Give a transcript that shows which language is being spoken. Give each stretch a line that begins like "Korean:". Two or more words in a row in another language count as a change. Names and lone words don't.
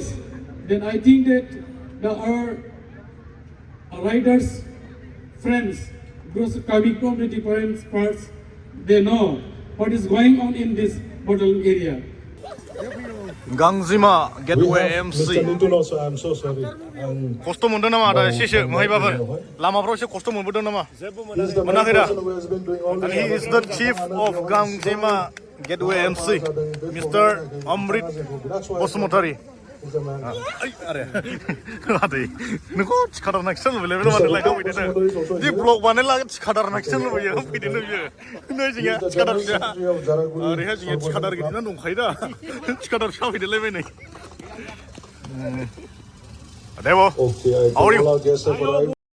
English: Then I think that our riders, friends, those coming from the different parts, they know what is going on in this Bodoland area. Gangzima Getaway MC I'm so sorry.
Bodo: खस्थ' मोनदों नामा आदा एसेसो महायबाफोर लामाफ्राव एसे खस्थ' मोनबोदों नामा मोनाखै दा
English: and he is the chief of Gangzima Getaway MC Mr.
Bodo: Amrit Bosumotari आदै नोंखौ थिखादार नाखिसो लुबैलाय बे माने लाइटआव फैदों जि ब्लग बानायला थिखादार नाखिसो लुबैयो फैदों बियो नै जोंहा थिखादार फिसा ओरैहाय जोंहा थिखादार गिदिरना दंखायो दा थिखादार फिसा फैदोलायबाय नै Devo,
English: how are you?